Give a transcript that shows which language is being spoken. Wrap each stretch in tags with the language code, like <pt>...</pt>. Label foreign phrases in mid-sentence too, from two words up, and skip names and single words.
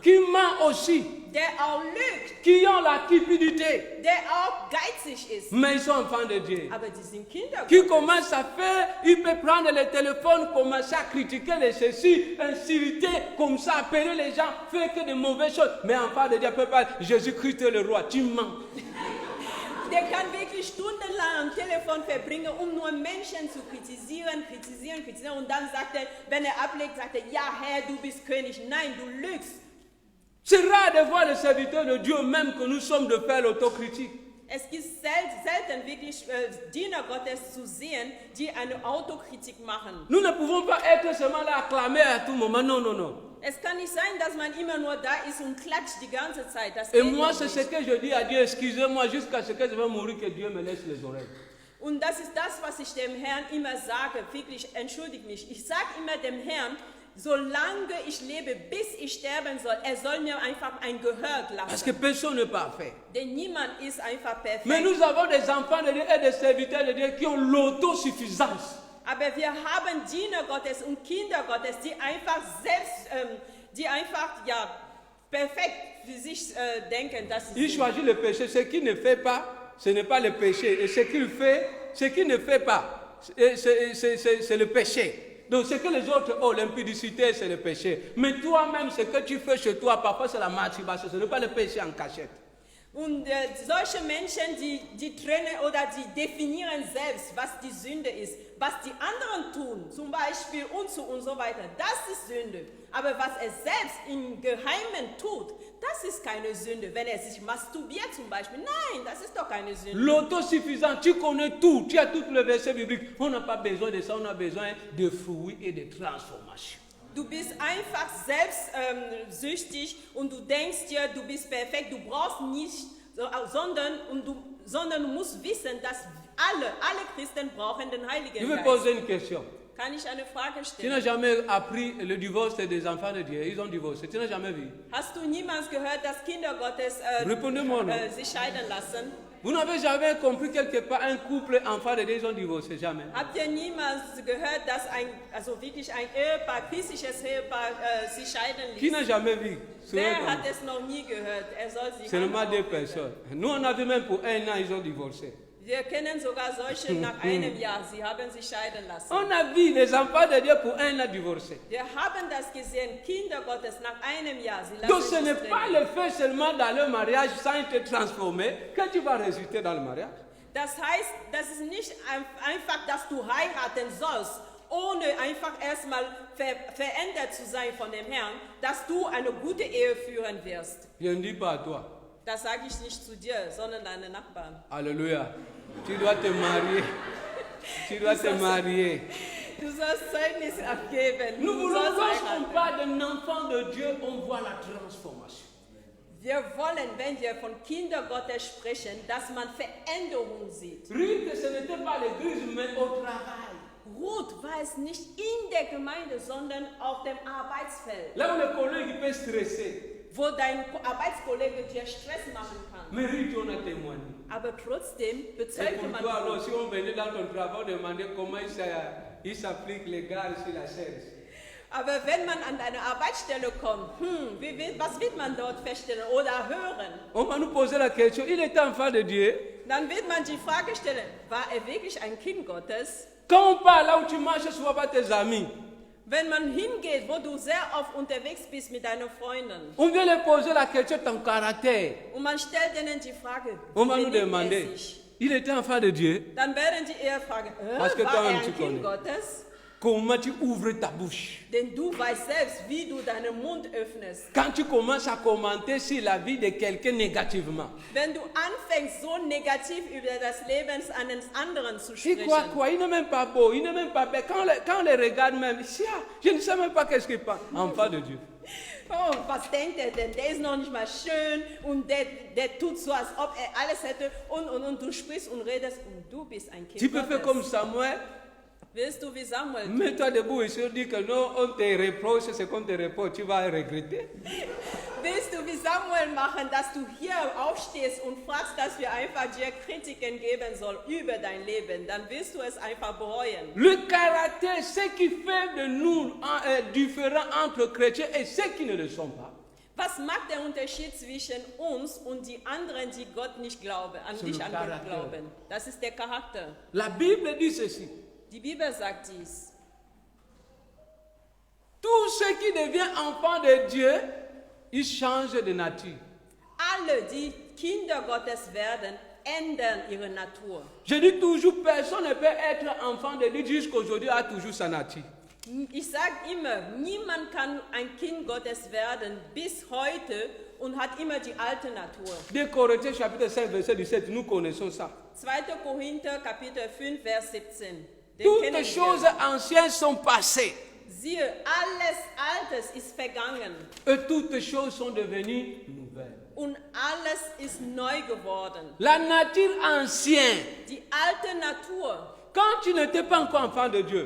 <fr>Qui ment aussi.</fr> <de>Der auch lügt,</de> <fr>Qui ont la cupidité.</fr> <de>der auch geizig ist.</de> <fr>Mais ils sont enfants de Dieu.</fr> <de>Aber die sind Kinder</de> <fr>Qui</fr> <de>Gottes.</de> <fr>commence à faire, il peut prendre le téléphone, commencer à critiquer les ceci, insulter, comme ça, appeler les gens, faire que de mauvaises choses. Mais enfant de Dieu, peut pas, Jésus-Christ est le roi, tu mens.</fr> <de>Der kann wirklich stundenlang am Telefon verbringen, um nur Menschen zu kritisieren. Und dann sagt er, wenn er ablegt, sagt er, ja Herr, du bist König. Nein, du lügst.</de> <fr>C'est rare de voir les serviteurs de Dieu, même que nous sommes, de faire l'autocritique.</fr> <de>Es gibt selten wirklich Diener Gottes zu sehen, die eine Autokritik machen.</de> <fr>Nous ne pouvons pas être seulement là, acclamer à tout moment. Non, non, non.</fr> <de>Es kann nicht sein, dass man immer nur da ist und klatscht die ganze Zeit. Das</de> <fr>Et</fr> <de>geht</de> <fr>moi,</fr> <de>nicht.</de> <fr>c'est ce que je dis à Dieu, excusez-moi, jusqu'à ce que je vais mourir, que Dieu me laisse les oreilles.</fr> <de>Und das ist das, was ich dem Herrn immer sage. Wirklich, entschuldige mich. Ich sage immer dem Herrn, solange ich lebe, bis ich sterben soll, er soll mir einfach ein Gehör</de> <fr>Parce que</fr> <de>lassen.</de> <fr>personne n'est parfait.</fr> <de>Denn niemand ist einfach perfekt.</de> <fr>Mais nous avons des enfants de Dieu et des serviteurs de Dieu qui ont l'autosuffisance.</fr> <de>Aber wir haben Diener Gottes und Kinder Gottes, die einfach perfekt für sich denken, dass sie</de> <fr>Il</fr> <de>sind.</de> <fr>choisit le péché. Ce qu'il ne fait pas, ce n'est pas le péché. Et ce qu'il fait, ce qu'il ne fait pas, c'est le péché. Donc ce que les autres ont, l'impudicité, c'est le péché. Mais toi-même, ce que tu fais chez toi, parfois c'est la masturbation, ce n'est pas le péché en cachette.</fr> <de>Und solche Menschen, die trennen oder die definieren selbst, was die Sünde ist. Was die anderen tun, zum Beispiel und so weiter, das ist Sünde. Aber was er selbst im Geheimen tut, das ist keine Sünde. Wenn er sich masturbiert zum Beispiel, nein, das ist doch keine Sünde.</de> <fr>L'autosuffisance, tu connais tout, tu as toutes les versets bibliques. On n'a pas besoin de ça, on a besoin de fruits et de transformation.</fr> <de>Du bist einfach selbstsüchtig und du denkst dir, du bist perfekt, du brauchst nicht, sondern du musst wissen, dass alle Christen brauchen den</de> <fr>Je</fr> <de>Heiligen</de> <fr>vais</fr> <de>Geist.</de> <fr>poser une question.</fr> <de>Kann ich eine Frage</de> <fr>Tu n'as</fr> <de>stellen?</de> <fr>jamais appris le divorce des enfants de Dieu. Ils ont divorcé. Tu n'as jamais vu.</fr> <de>Hast du niemals gehört, dass Kinder Gottes</de> <fr>Répondez-moi non.</fr> <de>sich scheiden lassen?</de> <fr>Vous n'avez jamais compris quelque part un couple enfant de Dieu, ils ont divorcé. Jamais.</fr> <de>Habt ihr niemals gehört, dass wirklich ein Ehepaar, christliches Ehepaar, sich scheiden</de> <fr>Qui</fr> <de>ließ?</de> <fr>n'a jamais vu?</fr> <de>Wer hat es noch nie gehört? Er soll sich</de> <fr>Seulement deux</fr> <de>anrufen.</de> <fr>personnes. Nous, on a vu même pour un an, ils ont divorcé.</fr> <de>Wir kennen sogar solche nach einem Jahr, sie haben sich scheiden lassen.</de> <fr>On a vu les enfants de Dieu pour un an divorcés.</fr> <de>Wir haben das gesehen, Kinder Gottes nach einem Jahr, sie</de> <fr>Donc</fr> <de>lassen</de> <fr>ce</fr> <de>sich</de> <fr>n'est pas</fr> <de>trennen.</de> <fr>le fait seulement dans le mariage sans te transformer que tu vas résulter dans le mariage.</fr> <de>Das heißt, das ist nicht einfach, dass du heiraten sollst, ohne einfach erstmal verändert zu sein von dem Herrn, dass du eine gute Ehe führen wirst.</de> <fr>Je ne dis pas à toi.</fr> <de>Das sage ich nicht zu dir, sondern deinen Nachbarn.</de> <fr>Alléluia. Tu dois te marier. Tu dois te marier.</fr> <de>Du sollst Zeugnis abgeben.</de> <fr>Nous</fr> <de>Du</de> <fr>voulons,</fr> <de>sollst</de> <fr>lorsqu'on</fr> <de>heiraten.</de> <fr>parle d'un enfant de Dieu, on voit la transformation.</fr> <de>Wir wollen, wenn wir von Kinder Gottes sprechen, dass man Veränderung sieht.</de> <fr>Ruth, ce n'était pas l'église, mais au travail.</fr> <de>Ruth war es nicht in der Gemeinde, sondern auf dem Arbeitsfeld,</de> <fr>Là où le collègue peut stresser.</fr> <de>wo dein Arbeitskollege dir Stress machen kann.</de> <fr>Mais Ruth, on a témoigné.</fr> <de>Aber trotzdem</de> <fr>Et</fr> <de>bezeugt</de> <fr>pour</fr> <de>man</de> <fr>toi, alors,</fr> <de>Ruth.</de> <fr>si on venait dans ton travail demander comment il s'applique les gars sur la chaise.</fr> <de>Aber wenn man an eine Arbeitsstelle kommt, was wird man dort feststellen oder hören?</de> <fr>On va nous poser la question, il était enfant de Dieu.</fr> <de>Dann wird man die Frage stellen, war er wirklich ein Kind Gottes?</de> <fr>Quand on parle là où tu marches, souvent pas tes amis.</fr> <de>Wenn man hingeht, wo du sehr oft unterwegs bist mit deinen Freunden</de> <fr>On vient leur poser la question de ton caractère.</fr> <de>und man stellt ihnen die Frage,</de> <fr>On va</fr> <de>wie</de> <fr>nous</fr> <de>benimmt er</de> <fr>demander,</fr> <de>sich?</de> <fr>il était enfant de Dieu,</fr> <de>Dann werden die eher fragen,</de> <fr>Parce que</fr> <de>war</de> <fr>toi-même</fr> <de>er</de> <fr>tu</fr> <de>ein Kind</de> <fr>connais.</fr> <de>Gottes?</de> <fr>comment tu ouvres ta bouche.</fr> <de>Denn du weißt selbst, wie du deinen Mund öffnest.</de> <fr>Quand tu commences à commenter sur la vie de quelqu'un négativement.</fr> <de>Wenn du anfängst, so negativ über das Leben eines anderen zu</de> <fr>Il</fr> <de>sprechen.</de> <fr>quoi, il n'est même pas beau, il n'est même pas belle. Quand on les regarde même, je ne sais même pas qu'est-ce qu'il pense. Enfant de Dieu.</fr> <de>Oh, was denkt er denn? Der ist noch nicht mal schön und der tut so, als ob er alles hätte und du sprichst und redest und du bist ein Kind</de> <fr>Tu peux faire comme</fr> <de>Gottes.</de> <fr>Samuel.</fr> <de>Willst du wie Samuel?</de> <fr>Mets-toi debout et se dis que non, on te reproche, c'est qu'on te reproche, tu vas regretter.</fr> <de>Willst du wie Samuel machen, dass du hier aufstehst und fragst, dass wir einfach dir Kritiken geben sollen über dein Leben? Dann wirst du es einfach bereuen.</de> <fr>Le caractère, ce qui fait de nous différents entre chrétiens et ceux qui ne le sont pas.</fr> <de>Was macht der Unterschied zwischen uns und die anderen, die Gott nicht glauben, an</de> <fr>C'est</fr> <de>dich</de> <fr>le</fr> <de>an Gott Charakter. glauben? Das ist der Charakter.</de> <fr>La Bible dit ceci.</fr> <de>Die Bibel sagt dies.</de> <fr>Tout ce qui devient enfant de Dieu, il change de nature.</fr> <de>Alle, die Kinder Gottes werden, ändern ihre Natur.</de> <fr>Je dis toujours, personne ne peut être enfant de Dieu jusqu'aujourd'hui a toujours sa nature.</fr> <de>Ich sage immer, niemand kann ein Kind Gottes werden bis heute und hat immer die alte Natur.</de> <fr>2 Corinthiens chapitre 5 verset 17, nous connaissons ça.</fr> <de>2. Korinther Kapitel 5 Vers 17. Den kennen</de> <fr>Toutes</fr> <de>wir.</de> <fr>choses anciennes sont passées</fr> <de>Siehe, alles Altes ist vergangen</de> <fr>et toutes choses sont devenues nouvelles.</fr> <de>und alles ist neu geworden.</de> <fr>La nature ancienne,</fr> <de>Die alte Natur,</de> <fr>quand tu n'étais pas encore enfant de Dieu,</fr>